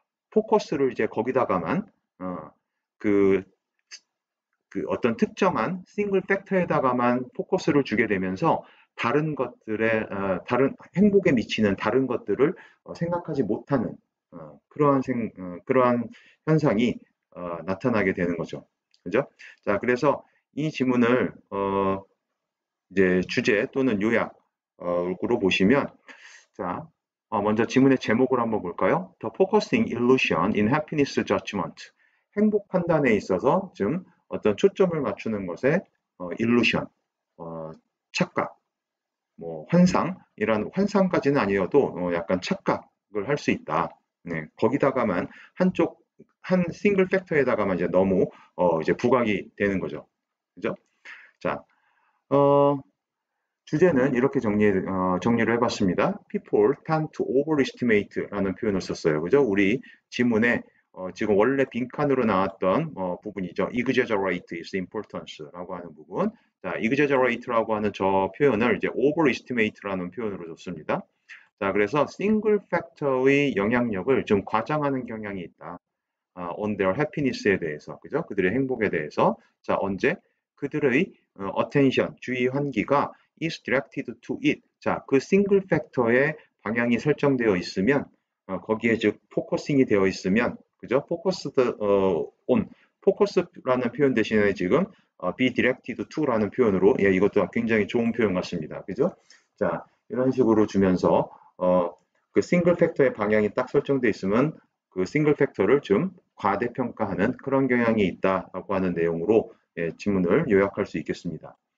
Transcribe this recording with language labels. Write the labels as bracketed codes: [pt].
[ko] 포커스를 이제 거기다가만 그, 그 어떤 특정한 싱글 팩터에다가만 포커스를 주게 되면서 다른 것들의 다른 행복에 미치는 다른 것들을 생각하지 못하는 그러한 현상이 나타나게 되는 거죠. 그죠? 자, 그래서 이 지문을 이제 주제 또는 요약으로 보시면 자, 먼저 지문의 제목을 한번 볼까요? [en] The focusing illusion in happiness judgment. [ko] 행복 판단에 있어서 좀 어떤 초점을 맞추는 것에 illusion, 착각, 뭐 환상이란 환상까지는 아니어도 약간 착각을 할 수 있다. 네, 거기다가만 한 싱글 팩터에다가만 이제 너무 이제 부각이 되는 거죠. 그죠? 자, 주제는 이렇게 정리를 해봤습니다. [en] People tend to overestimate 라는 표현을 썼어요. [ko] 그죠? 우리 지문에 지금 원래 빈칸으로 나왔던 부분이죠. exaggerate is importance 라고 하는 부분. 자, exaggerate라고 하는 저 표현을 이제 overestimate라는 표현으로 줬습니다. 자, 그래서 싱글 팩터의 영향력을 좀 과장하는 경향이 있다. [en] on their happiness 에 대해서, 그죠? [ko] 그들의 행복에 대해서. 자, 언제? [en] 그들의 attention, 주의 환기가 is directed to it. [ko] 자, 그 싱글 팩터의 방향이 설정되어 있으면, 거기에 즉 포커싱이 되어 있으면, 그죠? focused on, focus라는 표현 대신에 지금 be directed to 라는 표현으로, 예, 이것도 굉장히 좋은 표현 같습니다. 그죠? 자, 이런 식으로 주면서 그 싱글 팩터의 방향이 딱 설정되어 있으면 그 싱글 팩터를 좀 과대평가하는 그런 경향이 있다라고 하는 내용으로 예, 지문을 요약할 수 있겠습니다.